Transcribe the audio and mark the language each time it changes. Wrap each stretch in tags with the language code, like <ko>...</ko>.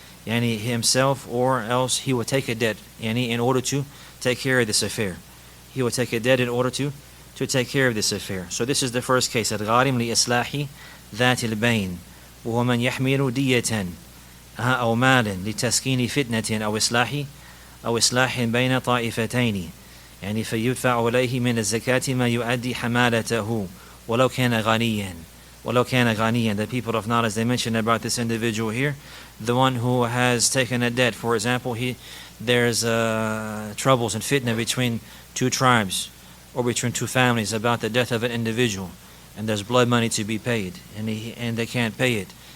<en>yani himself, or else he will take a debt, yani in order to take care of this affair. He will take a debt in order to take care of this affair. So this is the first case.</en> <ar>الغارم لإصلاح ذات البين وهو من يحمل دية أو مال لتسكين فتنة أو إصلاح بين طائفتين يعني فيدفع إليه من الزكاة ما يؤدي حمالته ولو كان غنيا.</ar> <en>The people of knowledge, they mentioned about this individual here, the one who has taken a debt. For example, there's troubles and fitna between two tribes or between two families about the death of an individual, and there's blood money to be paid, and they can't pay it.</en>